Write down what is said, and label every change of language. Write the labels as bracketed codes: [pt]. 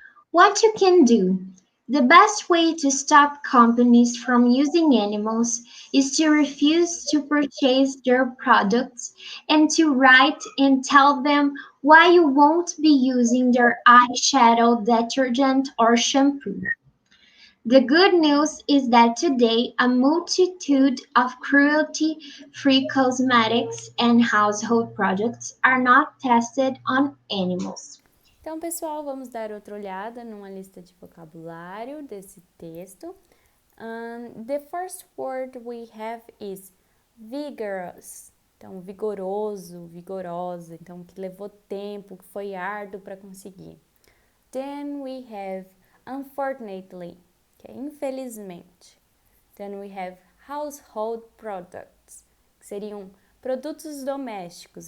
[en] What you can do? The best way to stop companies from using animals is to refuse to purchase their products and to write and tell them why you won't be using their eyeshadow detergent or shampoo. The good news is that today a multitude of cruelty-free cosmetics and household products are not tested on animals. [pt] Então, pessoal, vamos dar outra olhada numa lista de vocabulário desse texto. [en] The first word we have is vigorous. [pt] Então, vigoroso, vigorosa. Então, que levou tempo, que foi árduo para conseguir. [en] Then we have unfortunately, [pt] que é infelizmente. [en] Then we have household products, [pt] que seriam produtos domésticos.